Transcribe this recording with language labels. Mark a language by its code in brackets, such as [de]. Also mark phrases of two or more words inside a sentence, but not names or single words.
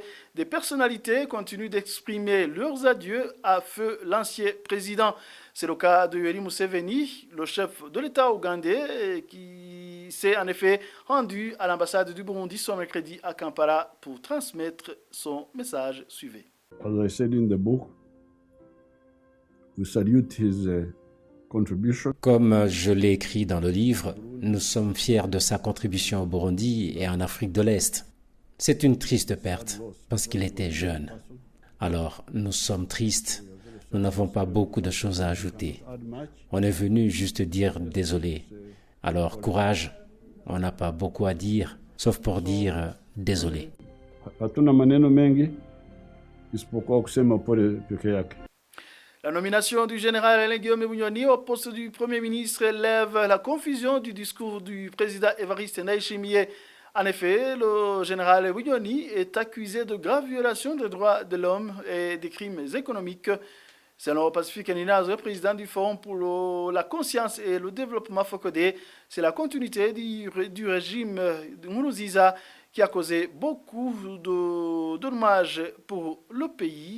[fr] Des personnalités continuent d'exprimer leurs adieux à feu l'ancien président. C'est le cas de Yoweri Museveni, le chef de l'État ougandais, qui s'est en effet rendu à l'ambassade du Burundi ce mercredi à Kampala pour transmettre son message. Suivez. [en] As I said in the book, we salute his contribution. [fr] Comme je l'ai écrit dans le livre, nous sommes fiers de sa contribution au Burundi et en Afrique de l'Est. C'est une triste perte parce qu'il était jeune. Alors, nous sommes tristes. Nous n'avons pas beaucoup de choses à ajouter. On est venu juste dire désolé. Alors, courage. On n'a pas beaucoup à dire, sauf pour dire désolé. [sw] Hatuna maneno mengi isipokuwa kusema pole peke yake. [fr] La nomination du général Alain Guillaume Bunyoni au poste du Premier ministre lève la confusion du discours du président Évariste Ndayishimiye. En effet, le général Bunyoni est accusé de graves violations des droits de l'homme et des crimes économiques. Selon Pacifique Ninazwe, président du Forum pour la conscience et le développement FOCODE, c'est la continuité du régime de Nkurunziza qui a causé beaucoup de dommages pour le pays.